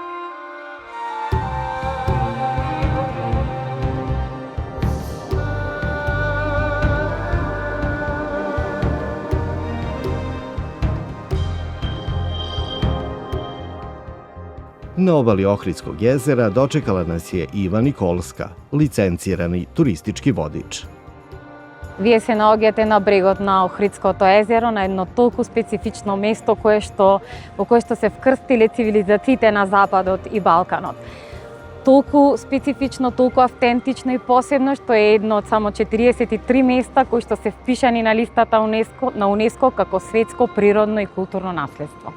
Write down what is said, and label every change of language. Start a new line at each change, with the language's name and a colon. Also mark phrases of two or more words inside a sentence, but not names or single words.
Serbian: Na obali Ohridskog jezera dočekala nas je Iva Nikolska, licencirani turistički vodič.
Macedonian: Вие се наоѓате на брегот на Охридското езеро, на едно толку специфично место во кое што се вкрстиле цивилизациите на Западот и Балканот. Толку специфично, толку автентично и посебно, што е едно од само 43 места кои што се впишани на листата на УНЕСКО како светско природно и културно наследство.